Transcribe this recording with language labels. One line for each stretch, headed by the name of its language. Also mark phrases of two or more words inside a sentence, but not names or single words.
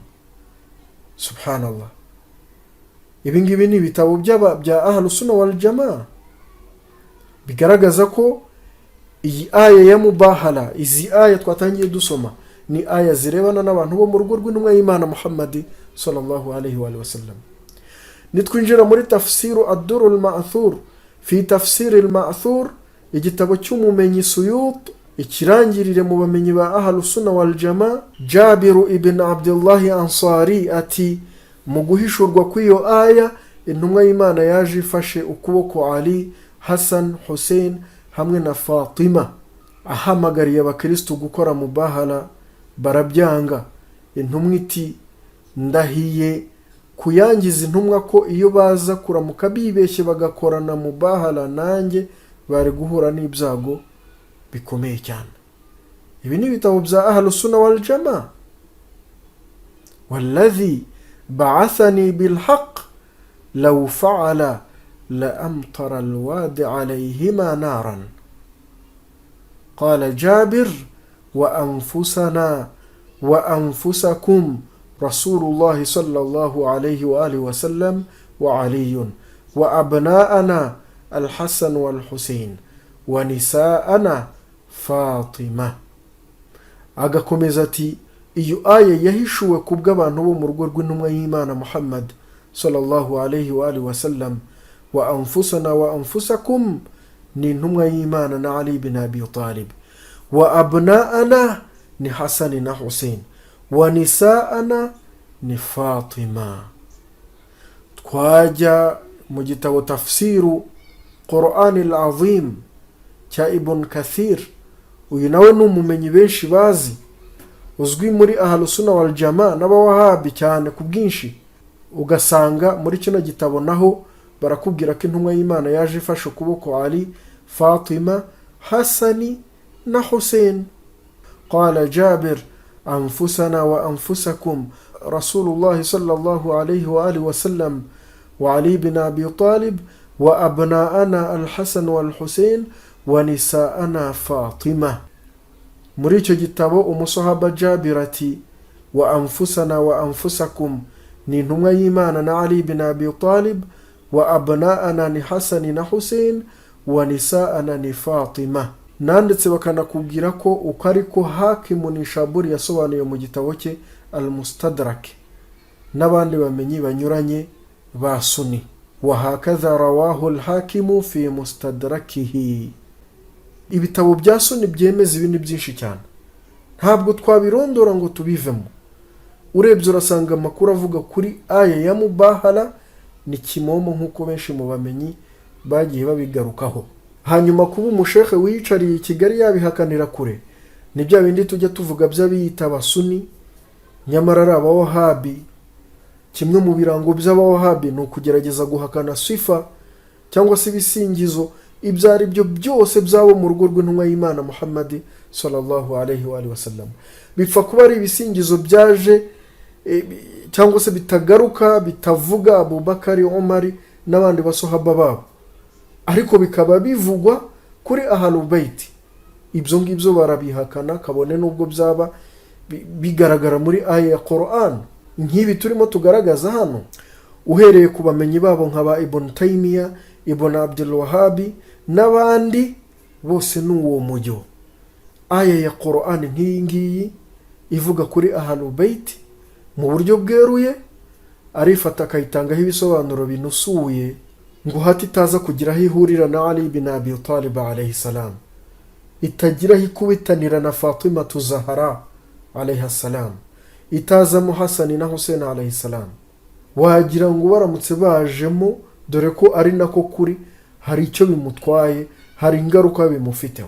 Kinyarwanda: Subhanallah. Ibi ngibi ni ibitabo bya
Arabic: أهل السنة والجماعة
Kinyarwanda: bigaragaza ko iyi aya ya mubahala, izi aya twatangiye dusoma ni aya zirebana n'abantu bo mu rugo rw'intumwa y'Imana Muhammad
Arabic: صلى الله عليه وسلم.
Kinyarwanda: Nitwinjira muri tafsiru ad-Durr al-Ma'thur fi tafsir al-Ma'thur, igitabo cy'umumenyi Suyut, ikirangirire mu bamenyi ba
Arabic: أهل السنة والجماعة.
Kinyarwanda: Jabir ibn Abdullah Ansari ati mu guhishurwa kw'iyo aya intumwa y'Imana yaje ifashe ukuboko Ali, Hassan, Hussein hamwe na Fatima, ahamagariye abakristo gukora mubahala barabyanga. Intumwa iti ndahiye kuyangiza intumwa ko iyo baza kuramuka bibeshye bagakorana mubahala nanjye bari guhura n'ibyago bikomeye cyane. Ibi ni ibitabo bya
Arabic: أهل السنة والجماعة. والذي بعثني بالحق لو فعل لأمطر الواد عليهما نارا. قال جابر وأنفسنا وأنفسكم رسول الله صلى الله عليه وآله وسلم وعلي وأبناءنا الحسن والحسين ونساءنا فاطمة.
Kinyarwanda: agakomeza ati iyo aya yahishuwe kubw'abantu bo mu rugo rw'intumwa y'Imana Muhammad
Arabic: صلى الله عليه وآله وسلم, وأنفسنا وأنفسكم
Kinyarwanda: ni intumwa y'Imana na Ali bin Abi Talib,
Arabic: وأبناءنا
Kinyarwanda: ni Hassan na Hussein,
Arabic: ونساءنا
Kinyarwanda: ni Fatima. Twajya mu gitabo tafsiru Qur'an al-Azim cya Ibn Kathir, uyu nawe n'umumenyi benshi bazi, uzwi muri
Arabic: أهل السنة والجماعة
Kinyarwanda: n'abawahabi cyane ku bwinshi. Ugasanga muri kino gitabo naho barakubwira ko intumwa y'Imana yaje ifashe ukuboko Ali, Fatima, Hassan na Hussein.
Arabic: قال جابر أنفسنا وأنفسكم رسول الله صلى الله عليه وآله وسلم وعلي بن أبي طالب وأبناءنا الحسن والحسين ونساءنا فاطمة.
Kinyarwanda: Muri icyo gitabo umusahaba Jabir ati
Arabic: وأنفسنا وأنفسكم
Kinyarwanda: ni intumwa y'Imana na Ali bin Abi Talib,
Arabic: وأبناءنا
Kinyarwanda: ni Hassan na Hussein,
Arabic: ونساءنا
Kinyarwanda: ni Fatima. Nanditse bakanakubwira ko uko ariko Hakim Nishaburi yasobanuye mu gitabo cye Al-Mustadrak n'abandi bamenyi banyuranye ba Sunni.
Arabic: وهكذا رواه الحاكم في مستدركه.
Kinyarwanda: Ibitabo bya Sunni byemeza ibintu byinshi cyane, ntabwo twabirondora ngo tubivemo. Urebye urasanga amakuru avuga kuri aya ya mubahala ni kimomo nk'uko benshi mu bamenyi bagiye babigarukaho. Hanyuma kuba umushekhe wiyicariye i Kigali yabihakanira kure, ni bya bindi tujya tuvuga by'abiyita abasuni nyamara ari abawahabi. Kimwe mu birango by'abawahabi ni ukugerageza guhakana sifa cyangwa se ibisingizo ibyo ari byo byose byabo mu rugo rw'intumwa y'Imana Muhammad
Arabic: صلى الله عليه وسلم.
Kinyarwanda: Bipfa kuba ari ibisingizo byaje cyangwa se bitagaruka, bitavuga Abubakari, Umar n'abandi basohaba babo, ariko bikaba bivugwa kuri
Arabic: أهل البيت.
Kinyarwanda: Ibyo ngibyo barabihakana, kabone nubwo byaba bigaragara muri aya ya Qur'an nk'ibi turimo tugaragaza hano, uhereye ku bamenyi babo nk'aba Ibn Taymiyyah, Ibn Abdul Wahhab n'abandi bose n'uwo mujyo. Aya ya Qur'an nk'iyi ngiyi ivuga kuri
Arabic: أهل البيت
Kinyarwanda: mu buryo bweruye, arifata akayitangaho ibisobanuro binusuye ngo hati itaza kugira aho ihurira na Ali bin Abi Talib
Arabic: عليه السلام,
Kinyarwanda: itagira aho ikubitanira na Fatima Zahra
Arabic: عليه السلام,
Kinyarwanda: itazamo Hasani na Hussein
Arabic: عليه السلام.
Kinyarwanda: Wagira ngo baramutse bajemo, dore ko ari nako kuri, hari icyo bimutwaye, hari ingaruka bimufiteho.